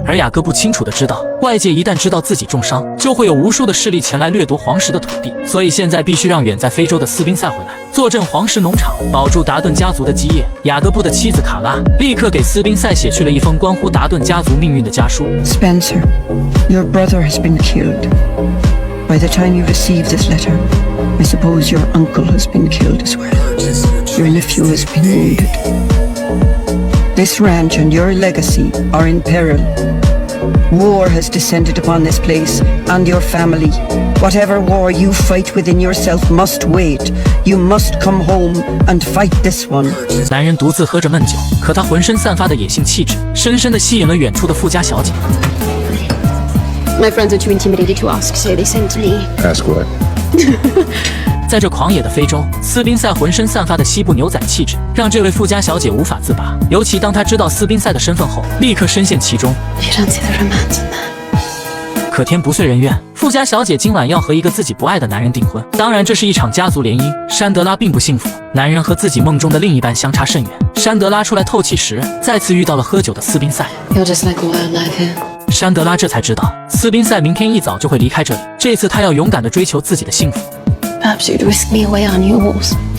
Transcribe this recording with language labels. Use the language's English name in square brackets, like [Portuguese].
[Chinese] 而雅各布清楚地知道，外界一旦知道自己重伤，就会有无数的势力前来掠夺黄石的土地，所以现在必须让远在非洲的斯宾塞回来，坐镇黄石农场，保住达顿家族的基业。雅各布的妻子卡拉立刻给斯宾塞写去了一封关乎达顿家族命运的家书。 [English] Spencer, your brother has been killed. By the time you receive this letter, I suppose your uncle has been killed as well. Your nephew has been wounded. This ranch and your legacy are in peril. War has descended upon this place and your family. Whatever war you fight within yourself must wait. You must come home and fight this one. [Chinese] 男人独自喝着闷酒，可他浑身散发的野性气质，深深地吸引了远处的富家小姐。 [English] My friends are too intimidated to ask, so they sent me. Ask what? [Chinese] 在这狂野的非洲，斯宾塞浑身散发的西部牛仔气质，让这位富家小姐无法自拔。尤其当她知道斯宾塞的身份后，立刻深陷其中。 [English] You don't see the romance in that. [Chinese] 可天不遂人愿，富家小姐今晚要和一个自己不爱的男人订婚。当然，这是一场家族联姻。山德拉并不幸福，男人和自己梦中的另一半相差甚远。山德拉出来透气时，再次遇到了喝酒的斯宾塞。 [English] You're just like wildlife here. [Chinese] 山德拉这才知道，斯宾塞明天一早就会离开这里。这次他要勇敢地追求自己的幸福。 [English] Perhaps you'd whisk me away on yours.